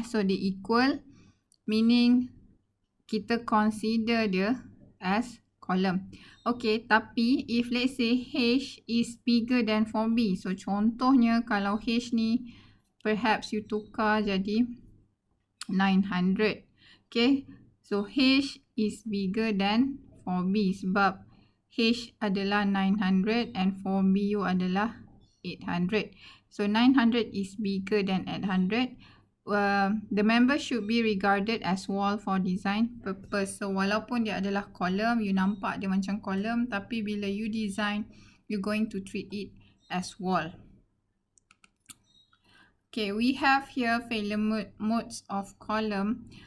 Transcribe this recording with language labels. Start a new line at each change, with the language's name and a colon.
English: So the equal meaning
Malay: kita
English: consider
Malay: dia
English: as column. Okay,
Malay: tapi
English: if let's say H is bigger than 4B.
Malay: So contohnya kalau H ni
English: perhaps you
Malay: tukar jadi 900.
English: Okay, so H is bigger than 4B
Malay: sebab H adalah 900
English: and 4BU
Malay: adalah 800.
English: So 900 is bigger than 800. The member should be regarded as wall for design purpose. So
Malay: walaupun dia adalah
English: column, you
Malay: nampak dia macam
English: column,
Malay: tapi bila
English: you design, you're going to treat it as wall. Okay, we have here failure modes of column.